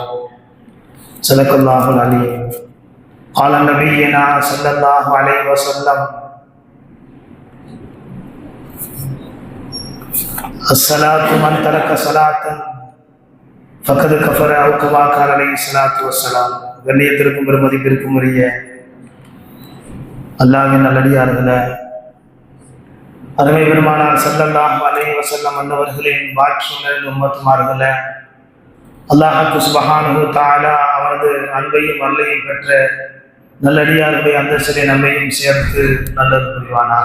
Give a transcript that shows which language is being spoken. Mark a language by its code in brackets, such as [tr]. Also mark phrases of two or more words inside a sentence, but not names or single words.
[ar] صدق الله العليم. قال نبينا صلى الله عليه وسلم: الصلاة من ترك صلاة فقد كفر أو كما قال عليه الصلاة والسلام. [ta] கண்ணியத்திற்கும் பெருமதிப்பிற்கும் உரிய அல்லாஹ்வின் நல்லடியார்களே, அருமை பெருமானார் [ar] صلى الله عليه وسلم [ta] அன்னவர்களின் பாக்கியம் நிறைந்த உம்மத்துமார்களே, அல்லாஹ் [ar] سبحانه تعالى [ta] அவனது அன்பையும் அருளையும் பெற்ற நல்லடியார்களுடைய அந்தஸ்திலே நம்மையும் சேர்த்து நல்லது புரிவானார்.